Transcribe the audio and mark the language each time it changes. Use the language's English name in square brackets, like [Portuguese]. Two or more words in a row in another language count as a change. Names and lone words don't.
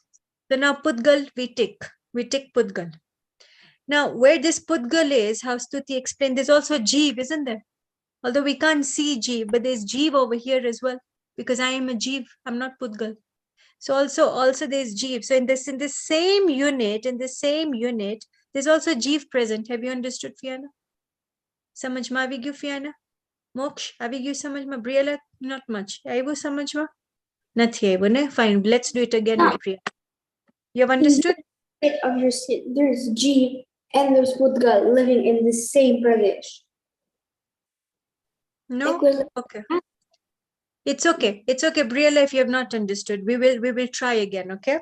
[English] So now Pudgal, we tick Pudgal. Now where this Pudgal is, how Stuti explained, there's also Jeev, isn't there? Although we can't see Jeev, but there's Jeev over here as well, because I am a Jeev, I'm not Pudgal. So also there's Jeev. So in this same unit, there's also Jeev present. Have you understood, [Gujarati] Fiana? સમજ માં આવી ગયું, Fiana? Moksh, આવી ગયું સમજ માં? Briella, [English] not much. [Gujarati] આવ્યું સમજ માં? નથી આવ્યું, ને? [English] Fine, let's do it again with Priya. You have understood? There's Jeev and there's Pudgal living in the same Pradesh. No? Equivalent. Okay. It's okay. It's okay, Briella, if you have not understood. We will try again, okay?